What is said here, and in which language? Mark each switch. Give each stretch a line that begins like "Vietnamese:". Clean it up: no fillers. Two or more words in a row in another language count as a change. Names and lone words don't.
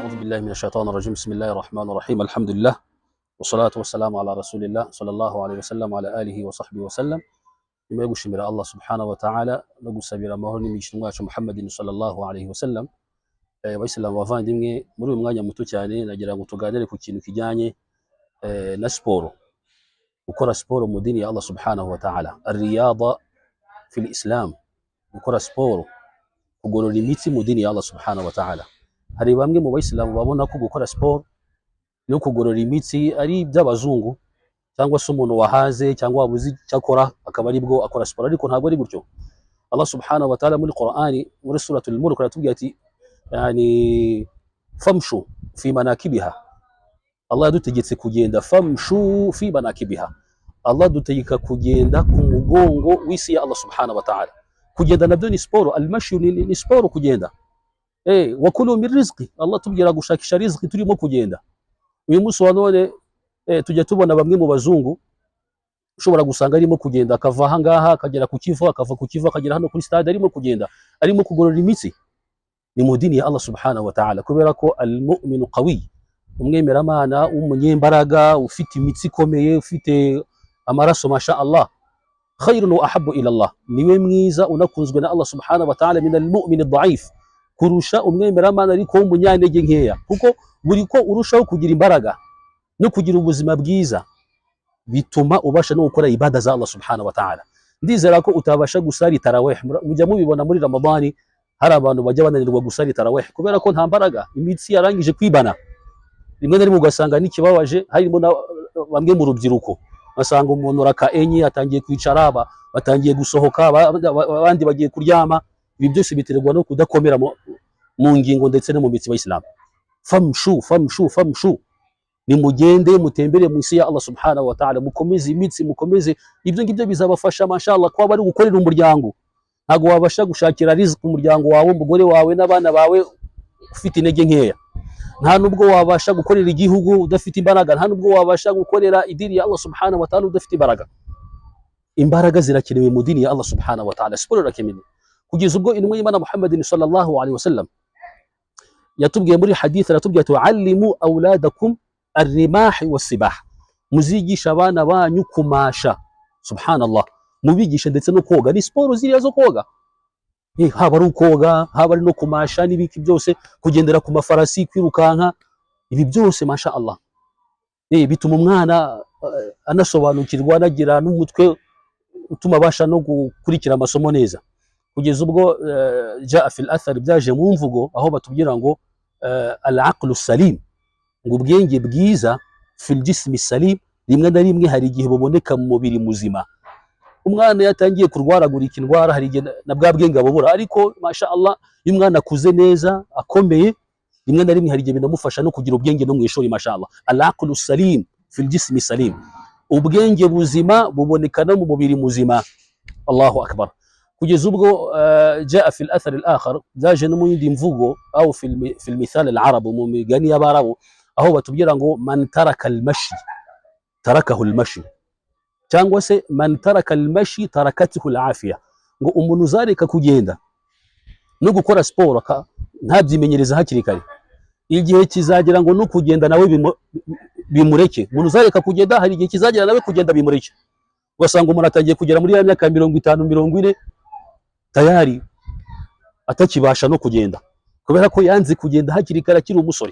Arabic: بالله من الشيطان الرجيم. بسم الله الرحمن الرحيم. الحمد لله والصلاة والسلام على رسول الله صلى الله عليه وسلم وعلى آله وصحبه وسلم.
Kinyarwanda: Nyuma yo gushimira
Arabic: الله سبحانه وتعالى
Kinyarwanda: no gusabira amahoro n'imigisha wacu Muhammadin
Arabic: صلى الله عليه وسلم,
Kinyarwanda: abayisilamu bavandimwe, muri uyu mwanya muto cyane nagira ngo tuganire ku kintu kijyanye na siporo, gukora siporo mu dini ya
Arabic: الله سبحانه وتعالى. الرياضة في الإسلام,
Kinyarwanda: gukora siporo, kugorora imitsi mu dini ya
Arabic: الله سبحانه وتعالى.
Kinyarwanda: Hari bamwe mu bayisilamu babona ko gukora siporo no kugorora imitsi ari iby'abazungu, cyangwa se umuntu wahaze cyangwa wabuze cyakora akaba ari bwo akora siporo, ariko ntabwo ari gutyo.
Arabic: الله سبحانه وتعالى
Kinyarwanda: muri Qur'ani muri
Arabic: سورة الملك
Kinyarwanda: aratubwira ati
Arabic: يعني فامشوا في مناكبها.
Kinyarwanda: Allah yadutegetse kugenda,
Arabic: فامشوا في مناكبها.
Kinyarwanda: Allah dutegeka kugenda ku mugongo w'isi ya
Arabic: الله سبحانه وتعالى.
Kinyarwanda: Kugenda nabyo ni siporo, almashu ni siporo kugenda.
Arabic: وكلوا من رزق,
Kinyarwanda: Allah tubwira gushakisha rizqi turimo kugenda. Uyu munsi wa none tujya tubona bamwe mu bazungu ushobora gusanga arimo kugenda akava aha ngaha akagera ku Kivu, akava ku Kivu akagera hano kuri stade, arimo kugenda, arimo kugorora imitsi. Ni mu dini ya
Arabic: الله سبحانه وتعالى,
Kinyarwanda: kubera ko
Arabic: المؤمن قوي,
Kinyarwanda: umwemeramana w'umunyembaraga ufite imitsi ikomeye, ufite amaraso
Arabic: ما شاء الله خير وأحب إلى الله,
Kinyarwanda: niwe mwiza unakunzwe na
Arabic: الله سبحانه وتعالى من المؤمن الضعيف,
Kinyarwanda: kurusha umwemeramana ariko w'umunyantege nkeya. Kuko buri ko urushaho kugira imbaraga no kugira ubuzima bwiza bituma ubasha no gukora ibada za
Arabic: الله سبحانه وتعالى.
Kinyarwanda: Ndizera ko utabasha gusari tarawih. Mujya mubibona muri Ramadani, hari abantu bajya bananirwa gusari tarawih kubera ko nta mbaraga, imitsi yarangije kwibana. Rimwe na rimwe ugasanga n'ikibabaje harimo bamwe mu rubyiruko, basanga umuntu raka enye atangiye kwicara, batangiye gusohoka, abandi bagiye kuryama. Ibi byose biterwa no kudakomera mu ngingo ndetse no mu mitsi y'Islam.
Arabic: فامشوا فامشوا فامشوا,
Kinyarwanda: ni mugende mutembere mu isi ya
Arabic: الله سبحانه وتعالى,
Kinyarwanda: mukomeze imitsi, mukomeze ibyo ngibyo bizabafasha mashallah kuba bari gukorera umuryango. Ntago wabasha gushakira riziki umuryango wawe, umugore wawe n'abana bawe ufite intege nkeya. Nta nubwo wabasha gukorera igihugu udafite imbaraga, nta nubwo wabasha gukorera idini ya
Arabic: الله سبحانه وتعالى
Kinyarwanda: udafite imbaraga. Imbaraga zirakenewe mu dini ya
Arabic: الله سبحانه وتعالى,
Kinyarwanda: siporo irakenewe. Kugeza ubwo intumwa y'Imana Muhammadin
Arabic: صلى الله عليه وسلم
Kinyarwanda: yatubwiye muri hadith, aratubwiye
Arabic: علموا أولادكم الرماح والسباحة,
Kinyarwanda: muzigisha abana banyu kumasha. Subhanallah, mubigisha ndetse no koga. Ni siporo ziriya zo koga, haba ari ukoga, haba ari no kumasha n'ibiki byose, kugendera ku mafarasi, kwirukanka, ibi byose
Arabic: ما شاء الله
Kinyarwanda: bituma umwana anasobanukirwa, anagira n'umutwe utuma abasha no gukurikira amasomo neza. Kugeza ubwo
Arabic: جاء في الأثر,
Kinyarwanda: byaje mu mvugo aho batubwira ngo
Arabic: العقل سليم,
Kinyarwanda: ngo ubwenge bwiza
Arabic: في الجسم سليم,
Kinyarwanda: rimwe na rimwe hari igihe buboneka mu mubiri muzima. Umwana yatangiye kurwaragurika indwara, hari igihe na bwa bwenge abubura, ariko
Arabic: ما شاء الله
Kinyarwanda: iyo umwana akuze neza akomeye, rimwe na rimwe hari igihe binamufasha no kugira ubwenge no mu ishuri
Arabic: ما شاء الله. العقل سليم في الجسم سليم,
Kinyarwanda: ubwenge buzima buboneka no mu mubiri muzima.
Arabic: الله أكبر.
Kinyarwanda: Kugeza ubwo
Arabic: جاء في الأثر الآخر,
Kinyarwanda: byaje no mu yindi mvugo
Arabic: أو في المثل العرب,
Kinyarwanda: mu migani y'Abarabu, aho batubwira ngo
Arabic: من ترك المشي تركه المشي,
Kinyarwanda: cyangwa se
Arabic: من ترك المشي تركته العافية,
Kinyarwanda: ngo umuntu uzareka kugenda no gukora siporo ntabyimenyereza hakiri kare, igihe kizagera ngo no kugenda nawe bimureke. Umuntu uzareka kugenda, hari igihe kizagera nawe kugenda bimureke. Ugasanga umuntu atangiye kugera muri ya myaka 50 40 tayari atakibasha no kugenda, kubera ko yanze kugenda hakiri kare akiri umusore.